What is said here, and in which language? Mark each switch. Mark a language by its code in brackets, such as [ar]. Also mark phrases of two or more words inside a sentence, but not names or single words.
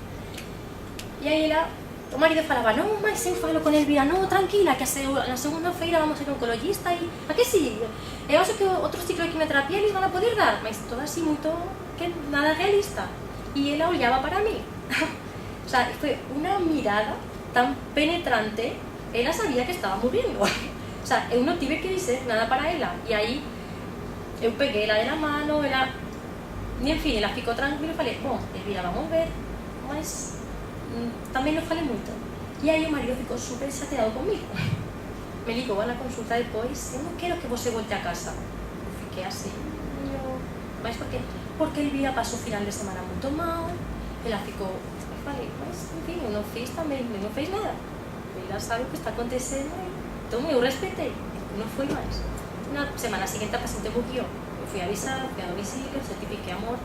[gl] E aí o marido falaba, non, mas eu falo con Elvira, non, tranquila, que na segunda-feira vamos a ir a un oncologista e a que sí? Eu acho que outro ciclo de quimioterapia eles van a poder dar, mas todo así moito, que nada realista. E ela olhaba para mí. O sea, foi unha mirada tan penetrante, ela sabía que estaba muriendo. O sea, eu non tive que dizer nada para ela. E aí, eu peguei ela de la mano, ela... E, en fin, ela ficou tranquila e falei, bom, Elvira, vamos ver, mas tamén non falei moito. E aí o marido ficou super chateado comigo. Me ligou na consulta depois, eu non quero que você volte a casa. Eu fiquei así, mas por qué? Porque Elvira pasou o final de semana moito mal, ela ficou... Eu falei, mas, en fin, eu non fiz tamén, non fez nada. Ela sabe o que está acontecendo e... Entón eu respetei, non foi máis. Na semana seguinte a paciente murió. Eu fui a avisar, fui a domicilio, certifiquei a morte.